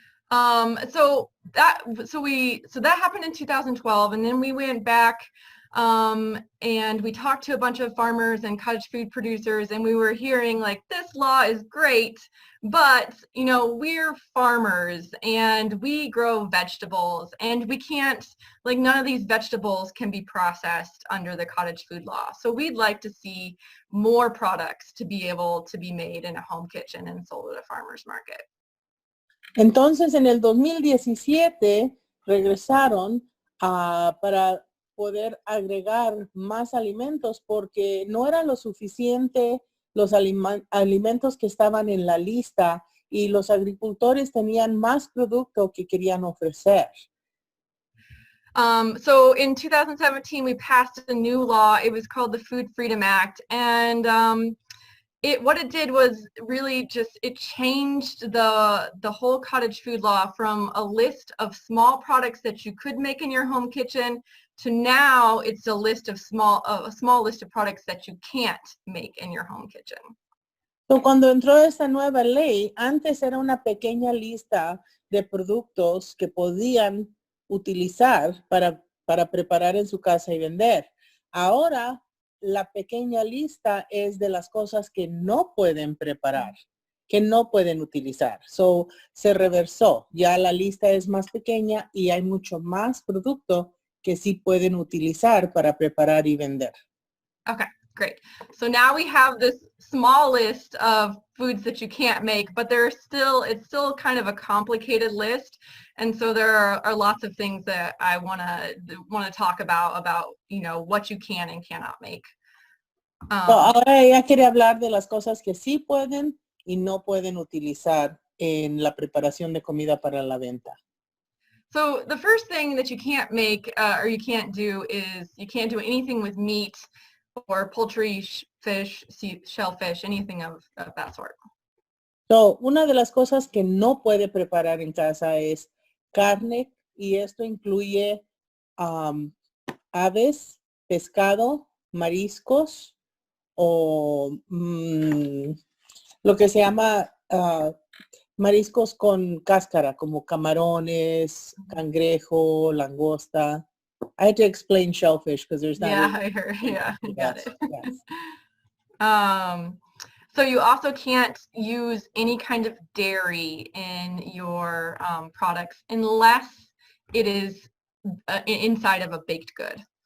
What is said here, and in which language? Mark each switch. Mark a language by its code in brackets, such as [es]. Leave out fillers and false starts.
[en] So that happened in 2012, and then we went back and we talked to a bunch of farmers and cottage food producers, and we were hearing like, this law is great, but we're farmers and we grow vegetables, and we can't, none of these vegetables can be processed under the cottage food law. So we'd like to see more products to be able to be made in a home kitchen and sold at a farmer's market. [es] Entonces, en el 2017 regresaron para poder agregar más alimentos porque no eran lo suficiente los alimentos que estaban en la lista y los agricultores tenían más producto que querían ofrecer. [en] So in 2017, we passed a new law. It was called the Food Freedom Act, and what it did was really it changed the whole cottage food law from a list of small products that you could make in your home kitchen to now it's a small list of products that you can't make in your home kitchen. [es] So, cuando entró esta nueva ley, antes era una pequeña lista de productos que podían utilizar para preparar en su casa y vender. Ahora, la pequeña lista es de las cosas que no pueden preparar, que no pueden utilizar. So, se reversó. Ya la lista es más pequeña y hay mucho más producto que sí pueden utilizar para preparar y vender. [en] Okay, great. So now we have this small list of foods that you can't make, but it's still kind of a complicated list. And so there are lots of things that I want to talk about, you know, what you can and cannot make. [es] Ahora ella quiere hablar de las cosas que sí pueden y no pueden utilizar en la preparación de comida para la venta. [en] So the first thing that you can't make or you can't do is you can't do anything with meat or poultry, fish, shellfish, anything of that sort. [es] So, una de las cosas que no puede preparar en casa es carne, y esto incluye aves, pescado, mariscos o lo que se llama mariscos con cáscara, como camarones, cangrejo, langosta. [en] I had to explain shellfish because there's not. Yeah, I heard. Yeah, I got it. Yes. So you also can't use any kind of dairy in your products unless it is inside of a baked good.